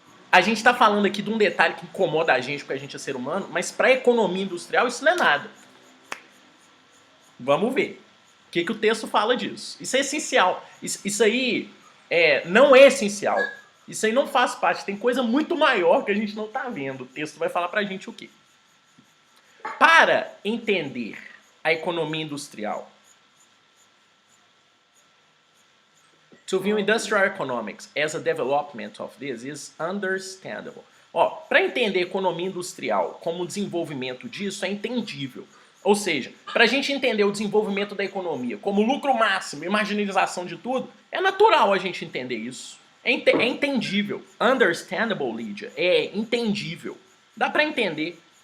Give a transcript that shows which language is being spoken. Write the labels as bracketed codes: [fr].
[pt] A gente está falando aqui de um detalhe que incomoda a gente porque a gente é ser humano, mas para a economia industrial isso não é nada. Vamos ver. O que o texto fala disso? Isso é essencial. Isso aí não é essencial. Isso aí não faz parte. Tem coisa muito maior que a gente não está vendo. O texto vai falar para a gente o quê? Para entender a economia industrial, [en] to view industrial economics as a development of this is understandable. [pt] Ó, para entender economia industrial como o desenvolvimento disso é entendível. Ou seja, para a gente entender o desenvolvimento da economia como lucro máximo e marginalização de tudo, é natural a gente entender isso. É entendível. Understandable, Lídia. É entendível. Dá para entender.